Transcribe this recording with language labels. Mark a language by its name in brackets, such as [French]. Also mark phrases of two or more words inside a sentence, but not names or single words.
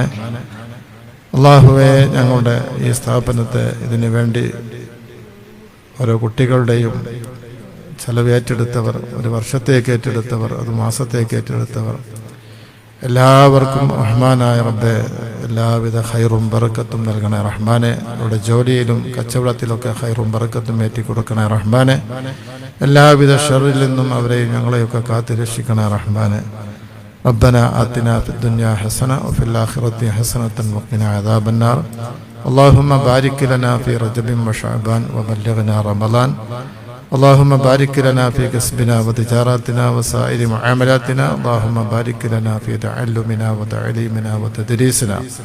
[Malayalam] അല്ലാഹുവെ, ഞങ്ങളുടെ ഈ സ്ഥാപനത്തെ ഇതിനു വേണ്ടി ഓരോ കുട്ടികളുടെയും ചെലവ് ഏറ്റെടുത്തവർ, ഒരു വർഷത്തേക്ക് ഏറ്റെടുത്തവർ, ഒരു മാസത്തേക്ക് ഏറ്റെടുത്തവർ, എല്ലാവർക്കും റഹ്മാനായ റബ്ബെ എല്ലാവിധ ഖൈറും ബറക്കത്തും നൽകണേ റഹ്മാനെ. അവരുടെ ജോലിയിലും കച്ചവടത്തിലൊക്കെ ഖൈറും ബറക്കത്തും ഏറ്റിക്കൊടുക്കണേ റഹ്മാനെ. എല്ലാവിധ ഷർറിൽ നിന്നും അവരെയും ഞങ്ങളെയൊക്കെ കാത്തു രക്ഷിക്കണേ റഹ്മാനെ. [Arabic] ربنا آتنا في الدنيا حسنة وفي الآخرة حسنة وقنا عذاب النار. اللهم بارك لنا في رجب وشعبان وبلغنا رمضان. اللهم بارك لنا في كسبنا وتجاراتنا وسائر معاملاتنا. اللهم بارك لنا في تعلمنا وتعليمنا وتدريسنا.